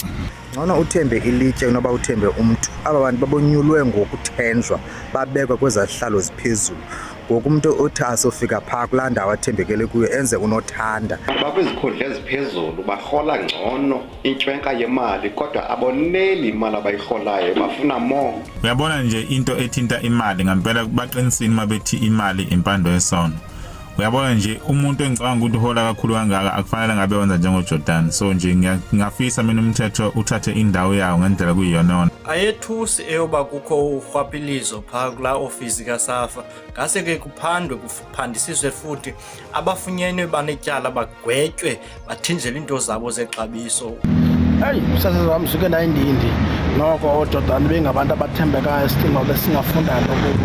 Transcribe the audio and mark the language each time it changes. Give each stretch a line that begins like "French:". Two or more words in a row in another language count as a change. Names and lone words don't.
Xhosa: Ngcono uthembe ilitye noba uthembe umuntu. Aba bantu babonyulwe ngokuthenjwa babekwe kwezahlalo ziphezulu. Ngoku umuntu othi asofika phaa kulaa ndawo athembekele kuyo enze unothanda. Bakwizikhundla eziphezulu barhola ngcono intshwenka yemali kodwa aboneli imali abayirholayo bafuna more. Uyabona nje into ethinta imali ngempela baqinisini mabethi imali impando yesono. Uyabona nje umuntu engicabanga ukuthi uhola kakhulu kangaka akufanele ngabe wenza njengoJordan. So nje ngiyafisa mina umthetho uthathe indawo yawo ngendlela kuyiyona. Ayethusi eyoba kukho urhwaphilizo phaa kula ofisi kaSAFA. Ngase ke kuphandwe kuphandisiswe futhi abafunyenwe banetyala bagwetywe bathinjele into zabo zexabiso. Hey, sasezami suke ndayindindi noko oJordan bengabantu abathembekayo sidinga besingafunda lokho.